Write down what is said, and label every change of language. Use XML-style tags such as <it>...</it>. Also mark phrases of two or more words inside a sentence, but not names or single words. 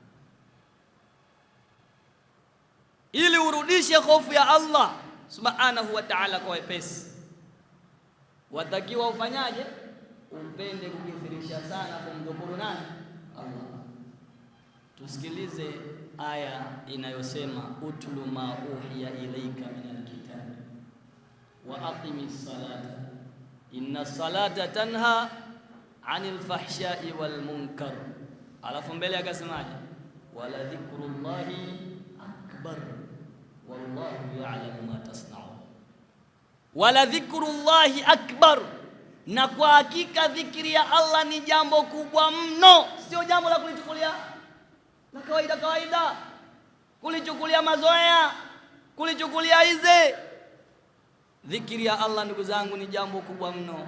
<sw>Ili urudishe hofu ya Allah</sw> <ar>سبحانه وتعالى</ar> <sw>kwa wepesi, watakiwa ufanyaje? Upende kukithirisha sana kumdhukuru nani? Allah. Tusikilize aya inayosema</sw> <ar>اتل ما أوحي إليك من الكتاب وأقم الصلاة إن الصلاة تنهى عن الفحشاء والمنكر.</ar> <sw>Alafu mbele akasemaje?</sw> <ar>ولذكر الله أكبر والله يعلم ما تصنعون. ولذكر الله أكبر,</ar> <sw>na kwa hakika dhikri ya Allah ni jambo kubwa mno, sio jambo la kulichukulia na kawaida, kulichukulia mazoea, kulichukulia hizi. Dhikri ya Allah ndugu zangu ni jambo kubwa mno.</sw>